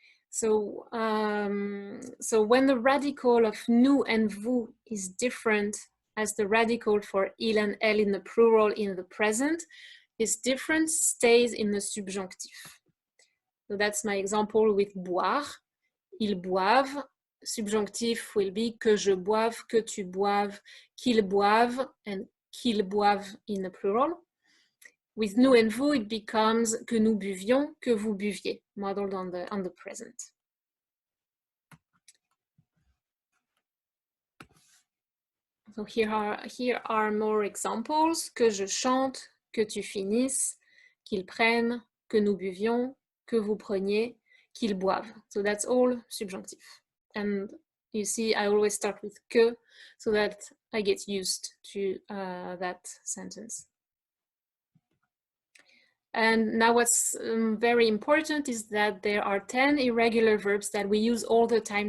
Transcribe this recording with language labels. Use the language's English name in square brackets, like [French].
[English] So, so when the radical of nous and vous is different as the radical for il and elle in the plural in the present, this difference stays in the subjunctive. So that's my example with boire. [French] Ils boivent. [English] Subjunctif will be [French] que je boive, que tu boives, qu'ils boivent, and qu'ils boivent [English] in the plural. With nous and vous, it becomes [French] que nous buvions, que vous buviez, [English] modeled on the present. So here are more examples. [French] Que je chante, que tu finisses, qu'ils prennent, que nous buvions, que vous preniez, qu'ils boivent. [English] So that's all subjunctive. And you see, I always start with que, so that I get used to that sentence. And now what's very important is that there are 10 irregular verbs that we use all the time.